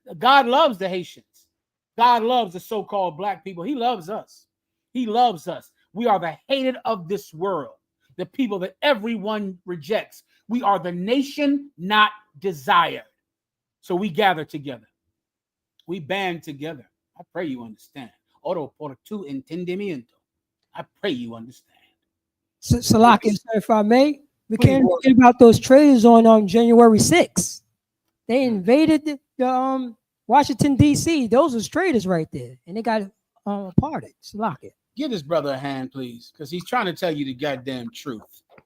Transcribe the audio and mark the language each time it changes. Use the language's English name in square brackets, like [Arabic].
[English] God loves the Haitians. God loves the so-called black people. He loves us. He loves us. We are the hated of this world, the people that everyone rejects. We are the nation not desired. So we gather together. We band together. I pray you understand. [Spanish] Oro por tu entendimiento. [English] I pray you understand. Salaki, sir, if I may, we Please, can't Lord. forget about those traitors on January 6th. They invaded the Washington, D.C. Those are traitors right there. And they got pardoned. Salaki. Give this brother a hand, please, because he's trying to tell you the goddamn truth.